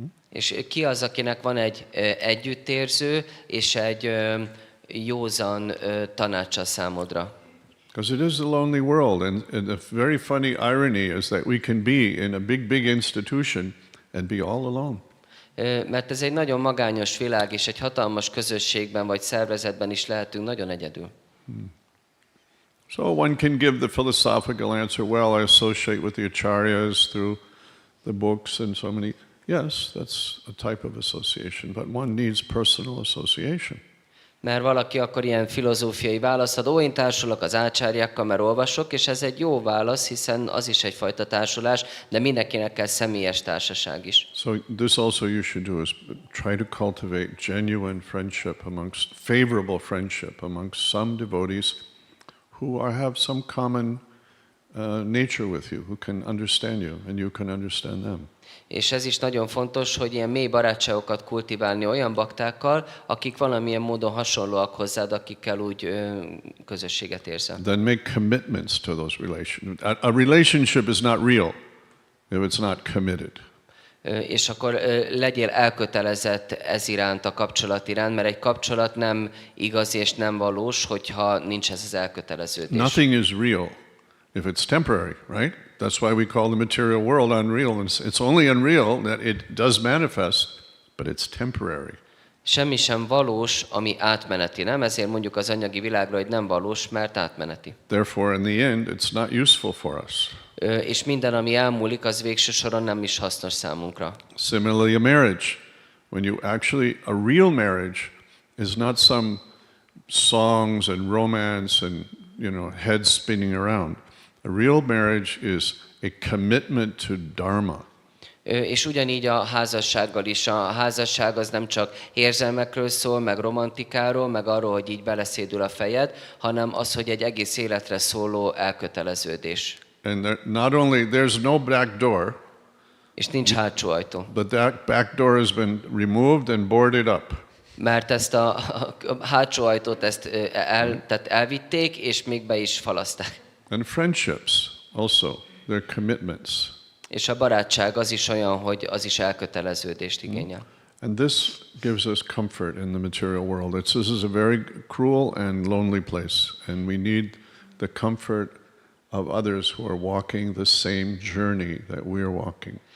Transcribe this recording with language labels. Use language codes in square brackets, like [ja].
[hu] És ki az, akinek van egy együttérző és egy józan tanácsa számodra? [en] Because it is a lonely world, and the very funny irony is that we can be in a big institution and be all alone. [hu] Mert ez egy nagyon magányos világ, és egy hatalmas közösségben vagy szervezetben is lehetünk nagyon egyedül. [en] So one can give the philosophical answer, well, I associate with the acharyas through the books and so many. Yes, that's a type of association, but one needs personal association. [hu] Mert valaki akkor ilyen filozófiai választ ad, én társulok az ácsárjákkal, mert olvasok, és ez egy jó válasz, hiszen az is egyfajta társulás, de mindenkinek kell személyes társaság is. [en] So this also you should do is try to cultivate genuine friendship favorable friendship amongst some devotees who have some common nature with you, who can understand you and you can understand them. [hu] És ez is nagyon fontos, hogy ilyen mély barátságokat kultiválni olyan baktákkal, akik valamilyen módon hasonlóak hozzád, akikkel úgy közösséget érzel. [en] Then make commitments to those relations. A relationship is not real if it's not committed. [hu] És akkor legyél elkötelezett ez iránt, a kapcsolat iránt, mert egy kapcsolat nem igaz és nem valós, hogyha nincs ez az elköteleződés. [en] Nothing is real if it's temporary, right? That's why we call the material world unreal. And it's only unreal that it does manifest, but it's temporary. [hu] Semmi sem valós, ami átmeneti, nem? Ezért mondjuk az anyagi világra, hogy nem valós, mert átmeneti. [en] Therefore, in the end, it's not useful for us. [hu] És minden, ami elmúlik, az végső soron nem is hasznos számunkra. [en] Similarly, a marriage. When you actually, a real marriage is not some songs and romance and, heads spinning around. A real marriage is a commitment to dharma. [hu] És ugyanígy a házassággal is. A házasság az nem csak érzelmekről szól, meg romantikáról, meg arról, hogy így beleszédül a fejed, hanem az, hogy egy egész életre szóló elköteleződés. [en] And not only, there's no back door, [hu] és nincs hátsó ajtó. [en] but that back door has been removed and boarded up. [hu] Mert ezt a hátsó ajtót tehát elvitték, és még be is falaszták. [en] And friendships also, they're commitments. [hu] És a barátság az is olyan, hogy az is elköteleződést igényel. [en] And this gives us comfort in the material world. This is a very cruel and lonely place, and we need the comfort of others who are walking the same journey that we're walking.